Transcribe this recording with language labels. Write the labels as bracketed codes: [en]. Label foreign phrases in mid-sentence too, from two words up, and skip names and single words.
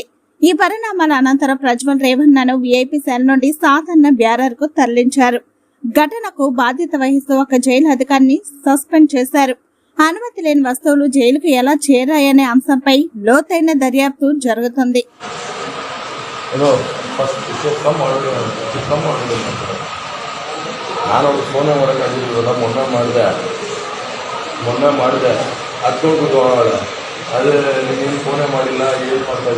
[te] ఈ పరిణామాల అనంతరం ప్రజ్వల్ రేవణ్ణను వీఐపీ సెల్ నుండి సాధారణ బ్యారర్ కు తరలించారు. ఘటనకు బాధ్యత వహిస్తూ ఒక జైలు అధికారిని సస్పెండ్ చేశారు. అనుమతి లేని వస్తువులు జైలుకు ఎలా చేరాయనే అంశంపై లోతైన దర్యాప్తు జరుగుతుంది. [kn] ನಾನು ಫೋನೇ ಮಾಡೋಕ್ಕಾಗಿಲ್ಲ. ಮೊನ್ನೆ ಮಾಡಿದೆ ಹತ್ತು ತಗೊಳ್ಳೋಲ್ಲ. ಅದೇ ನೀನು ಫೋನೇ ಮಾಡಿಲ್ಲ, ಏನು ಮಾಡ್ತಾ